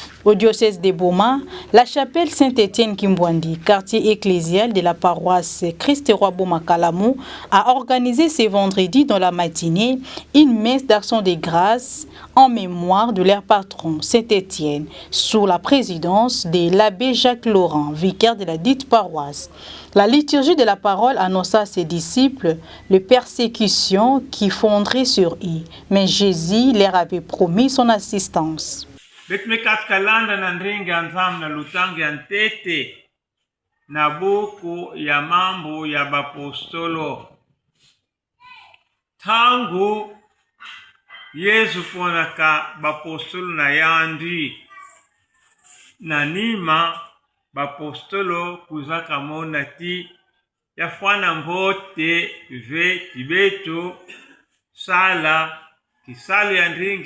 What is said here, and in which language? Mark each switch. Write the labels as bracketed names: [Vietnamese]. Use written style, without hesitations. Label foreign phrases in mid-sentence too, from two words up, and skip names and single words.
[French] Au diocèse de Boma, la chapelle Saint-Étienne-Kimbwandi, quartier ecclésial de la paroisse Christ-Roi Boma Kalamu, a organisé ce vendredi dans la matinée une messe d'action de grâce en mémoire de leur patron, Saint-Étienne, sous la présidence de l'abbé Jacques Laurent, vicaire de la dite paroisse. La liturgie de la parole annonça à ses disciples les persécutions qui fonderaient sur eux, mais Jésus leur avait promis son assistance. [Kongo] Betmekatika na ndringi ya nzamu na lutangi ya ntete na buku ya mambo ya bapostolo. Tangu Yesu ponaka bapostolo na yandi na nima bapostolo kuzaka mona ti yafwana mbote ve tibeto sala kisalo ya ndringi